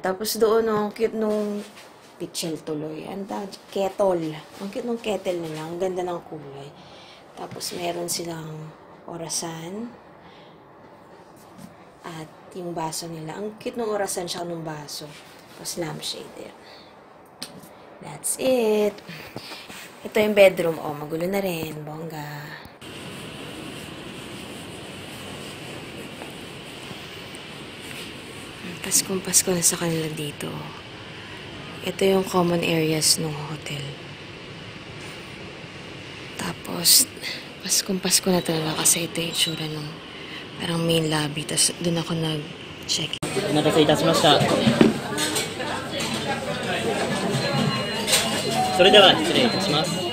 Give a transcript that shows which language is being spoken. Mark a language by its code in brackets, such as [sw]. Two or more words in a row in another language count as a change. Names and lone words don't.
[tl] Tapos doon, ang cute nung pichel tuloy. Kettle. Ang cute nung kettle nila. Ang ganda ng kulay. Tapos meron silang orasan. At yung baso nila. Ang cute nung orasan siya nung baso. Tapos lampshade. [en] That's it. [tl] Ito yung bedroom. Oh, magulo na rin. Bongga. Pasko na sa kanila dito. Ito yung common areas ng hotel. Tapos, Pasko na talaga kasi ito yung itsura ng parang main lobby. Tapos, doon ako nag-check. [ja] お待たせいたしました. それでは失礼いたします